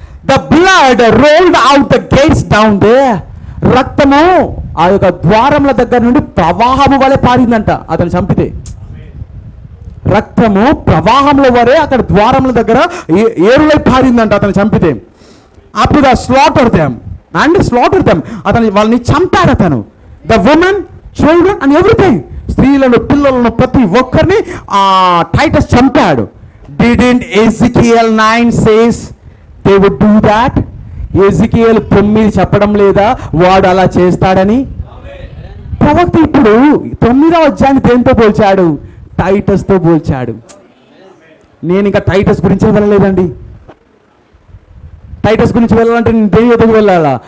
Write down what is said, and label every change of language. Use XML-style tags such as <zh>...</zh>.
<en>The blood rolled out the gates down there.</en> <te>రక్తము ఆ యొక్క ద్వారముల దగ్గర నుండి ప్రవాహము వలె పారిందంట అతను చంపితే. రక్తము ప్రవాహంలో వరే అక్కడ ద్వారముల దగ్గర ఏరులై పారిందంట అతను చంపితే. అప్పుడు</te> <en>slaughter them</en> <te>అతను వాళ్ళని చంపాడు అతను.</te> <en>the women, children and everything,</en> <te>స్త్రీలను, పిల్లలను, ప్రతి ఒక్కరిని టైటస్ చంపాడు.</te> <en>Didn't Ezekiel 9 says they would do that?</en> <te>ఎజికియేల్ 9 చెప్పడం లేదా వాడు అలా చేస్తాడని? ప్రవక్త ఇప్పుడు 9వ అధ్యాయాన్ని దేంతో పోల్చాడు? టైటస్తో పోల్చాడు. నేను ఇంకా టైటస్ గురించే వెళ్ళలేదండి. టైటస్ గురించి వెళ్ళాలంటే నేను దేని వద్దకు వెళ్ళాలా?</te>